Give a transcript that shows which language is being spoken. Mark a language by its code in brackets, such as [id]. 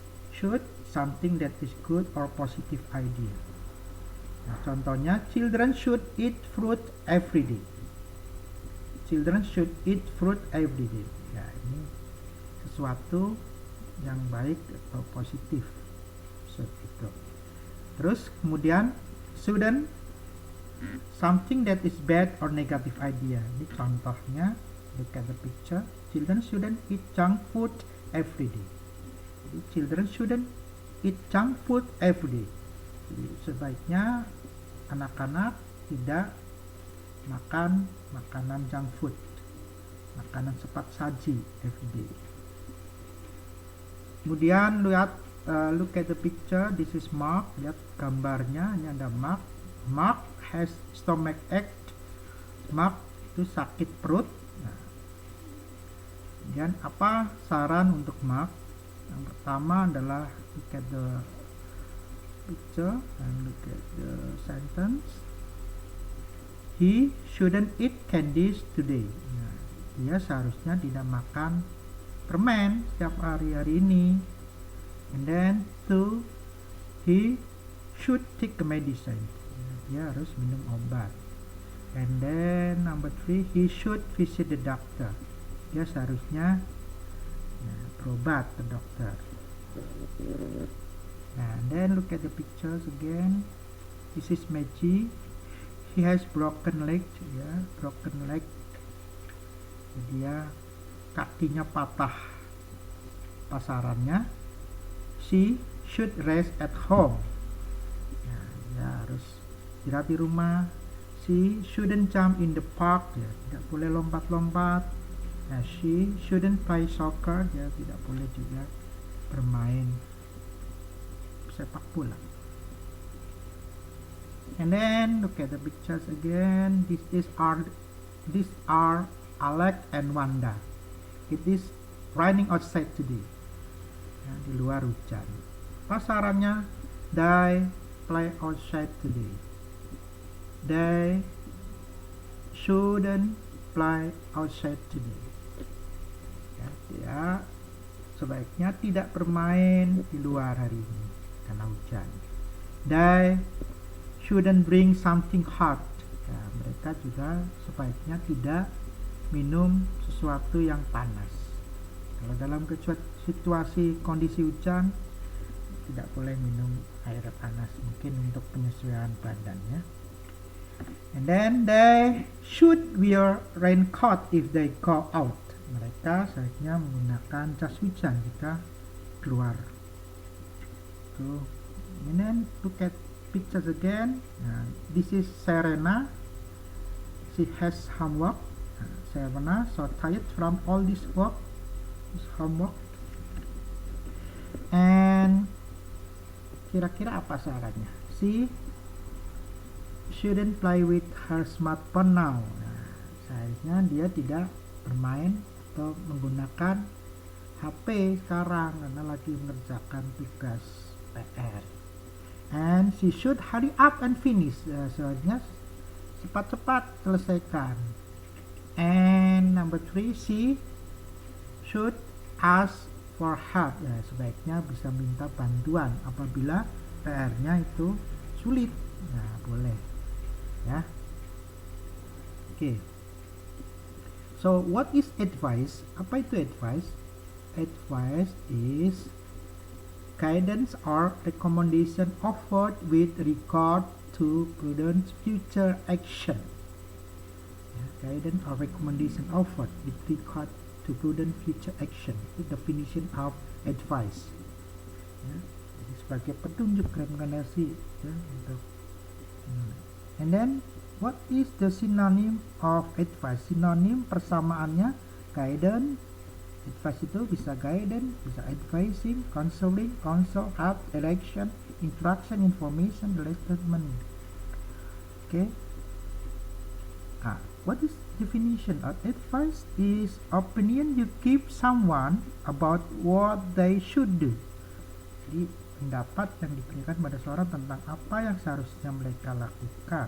[en] Should, something that is good or positive idea. [id] Nah, contohnya, [en] children should eat fruit every day. Children should eat fruit every day. [id] Ya, ini sesuatu yang baik atau positif, should itu. Terus kemudian [en] shouldn't, something that is bad or negative idea. Ini contohnya, look at the picture. Children shouldn't eat junk food every day. Jadi, children shouldn't eat junk food every day. [id] Jadi, sebaiknya anak-anak tidak makan makanan junk food, makanan cepat saji [en] every day. [id] Kemudian lihat, [en] look at the picture. This is Mark. [id] Lihat gambarnya. Ini ada Mark. [en] Mark has stomach ache. [id] Mark itu sakit perut. Nah, kemudian apa saran untuk Mark? Yang pertama adalah [en] look at the picture and look at the sentence. He shouldn't eat candies today. [id] Nah, dia seharusnya tidak makan permen setiap hari ini. [en] And then 2, he should take the medicine. [id] Dia harus minum obat. [en] And then number 3, he should visit the doctor. [id] Dia seharusnya berobat ke dokter. [en] Nah, and then look at the pictures again. This is Maggie. He has broken leg, ya, broken leg. [id] Dia kakinya patah. [en] Pasarannya, she should rest at home. [id] Ya, dia harus istirahat di rumah. [en] She shouldn't jump in the park, [id] ya, tidak boleh lompat-lompat. Nah, [en] she shouldn't play soccer, [id] ya, tidak boleh juga bermain sepak bola. [en] And then look at the pictures again. These are Alex and Wanda. It is raining outside today. [id] Ya, di luar hujan. [en] Pasarannya, they play outside today. They shouldn't play outside today. [id] Ya, dia sebaiknya tidak bermain di luar hari ini karena hujan. [en] They shouldn't drink something hot. [id] Ya, mereka juga sebaiknya tidak minum sesuatu yang panas. Kalau dalam situasi kondisi hujan, tidak boleh minum air panas, mungkin untuk penyesuaian badannya. [en] And then they should wear raincoat if they go out. [id] Mereka sebaiknya menggunakan jas hujan jika keluar. [en] So, and then look at pictures again. Nah, this is Serena. She has homework. Serena so tired from all this work. This homework. [id] And kira-kira apa sarannya? She [en] shouldn't play with her smartphone now. [id] Nah, seharusnya dia tidak bermain atau menggunakan HP sekarang karena lagi mengerjakan tugas PR. [en] And she should hurry up and finish. [id] Seharusnya cepat-cepat selesaikan. [en] And number 3, she should ask for help. [id] Ya, sebaiknya bisa minta bantuan apabila PR-nya itu sulit. Nah, boleh. Ya. Oke. [en] So, what is advice? [id] Apa itu advice? [en] Advice is guidance or recommendation offered with regard to prudent future action. Guidance or recommendation offered with regard to prudent future action. The definition of advice. [id] Ya, jadi sebagai petunjuk rekomendasi ya, untuk. [en] And then what is the synonym of advice? [id] Sinonim persamaannya [en] guidance. Advice itu bisa guidance, bisa advising, counseling, counsel, help, direction, instruction, information, statement. Okay. What is definition of advice? Is opinion you give someone about what they should do. [id] Jadi pendapat yang diberikan pada seorang tentang apa yang seharusnya mereka lakukan.